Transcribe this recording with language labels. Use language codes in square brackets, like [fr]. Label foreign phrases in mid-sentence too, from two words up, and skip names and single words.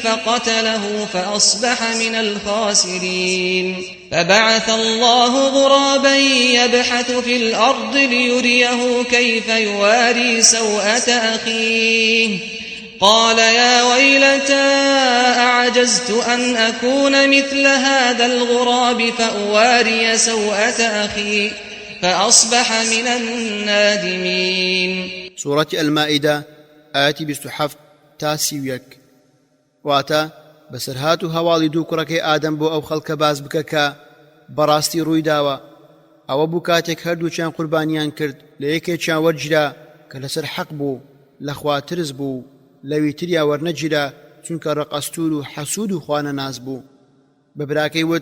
[ar] فقتله فأصبح من الخاسرين فبعث الله غرابا يبحث في الأرض ليريه كيف يواري سوءة أخيه قال يا ويلتى أعجزت أن أكون مثل هذا الغراب فأواري سوءة أخي فأصبح من النادمين. سورة المائدة آيات 27 تا 31. [ckb] واتا بسرهات هواڵی دوو کوڕەکەی ئادەم بۆ ئەو خەڵکە باز بکە کە بەڕاستی ڕووی داوە ئەوە بوو کاتێک هەردووچیان قوربانیان کرد لە یەکێکیان وەرگیرا کە لەسەر حەق بوو لە خوا ترس بوو لەوی تریا وەرنەگیرا چونکە ڕەقەستور و حەسوود و خوانەناس بوو بە براکەی وت